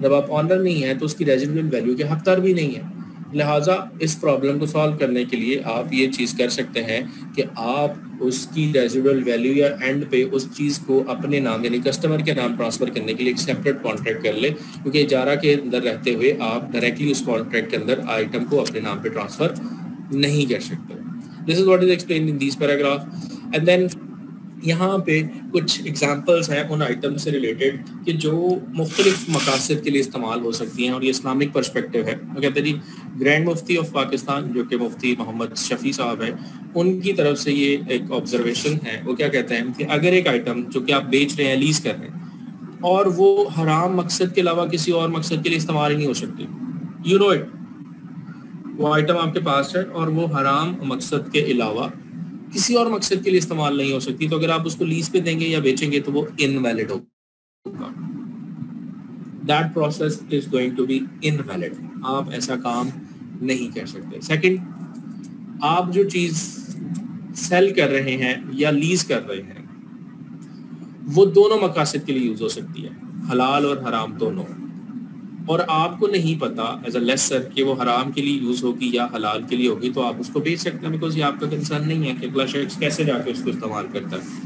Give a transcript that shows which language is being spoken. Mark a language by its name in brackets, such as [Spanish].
[Urdu] جب آپ آنر نہیں ہیں تو اس کی ریزیڈول ویلیو کے حقدار بھی نہیں ہیں. لہٰذا اس پرابلم کو سالو کرنے کے لیے آپ یہ چیز کر سکتے ہیں کہ آپ اس کی ریزیڈول ویلیو یا اینڈ پہ اس چیز کو اپنے نام یعنی کسٹمر کے نام ٹرانسفر کرنے کے لیے ایک سیپریٹ کانٹریکٹ کر لیں, کیونکہ اجارہ کے اندر رہتے ہوئے آپ ڈائریکٹلی اس کانٹریکٹ کے اندر آئٹم کو اپنے نام پہ ٹرانسفر نہیں کر سکتے. [English] This is what is explained in these paragraphs. And then [Urdu] یہاں پہ کچھ ایگزامپلس ہیں ان آئٹم سے ریلیٹڈ کہ جو مختلف مقاصد کے لیے استعمال ہو سکتی ہیں اور یہ اسلامک پرسپیکٹیو ہے. وہ کہتے ہیں جی گرینڈ مفتی آف پاکستان جو کہ مفتی محمد شفیع صاحب ہیں, ان کی طرف سے یہ ایک آبزرویشن ہے. وہ کیا کہتے ہیں کہ اگر ایک آئٹم جو کہ آپ بیچ رہے ہیں لیز کر رہے ہیں اور وہ حرام مقصد کے علاوہ کسی اور مقصد کے لیے استعمال ہی نہیں ہو سکتی, [English] you know it, [Urdu] وہ آئٹم آپ کے پاس ہے اور وہ حرام مقصد کے علاوہ کسی اور مقصد کے لیے استعمال نہیں ہو سکتی, تو اگر آپ اس کو لیز پہ دیں گے یا بیچیں گے تو وہ انویلڈ ہوگا. [English] That process is going to be invalid. [Urdu] آپ ایسا کام نہیں کر سکتے. سیکنڈ, آپ جو چیز سیل کر رہے ہیں یا لیز کر رہے ہیں وہ دونوں مقاصد کے لیے یوز ہو سکتی ہے, حلال اور حرام دونوں, اور آپ کو نہیں پتا [English] as a lesser [Urdu] کہ وہ حرام کے لیے یوز ہوگی یا حلال کے لیے ہوگی, تو آپ اس کو بیچ سکتے ہیں بیکاز یہ آپ کا کنسرن نہیں ہے کہ اگلا شخص کیسے جا کے اس کو استعمال کرتا ہے.